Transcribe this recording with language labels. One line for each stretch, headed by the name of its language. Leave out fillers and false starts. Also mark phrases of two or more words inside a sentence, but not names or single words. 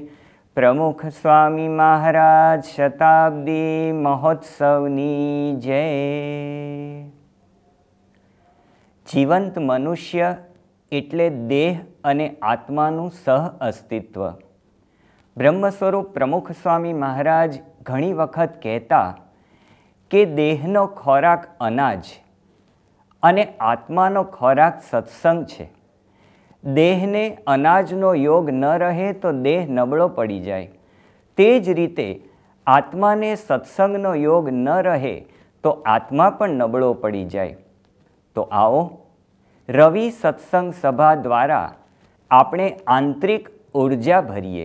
Gujarati: પ્રમુખ સ્વામી મહારાજ શતાબ્દી મહોત્સવની જય। જીવંત મનુષ્ય એટલે દેહ અને આત્માનું સહ અસ્તિત્વ। બ્રહ્મ સ્વરૂપ પ્રમુખ સ્વામી મહારાજ ઘણી વખત કહેતા કે દેહનો ખોરાક અનાજ અને આત્માનો ખોરાક સત્સંગ છે। દેહને અનાજનો યોગ ન રહે તો દેહ નબળો પડી જાય, તે જ રીતે આત્માને સત્સંગનો યોગ ન રહે તો આત્મા પણ નબળો પડી જાય। તો આવો રવિ સત્સંગ સભા દ્વારા આપણે આંતરિક ઊર્જા ભરીએ।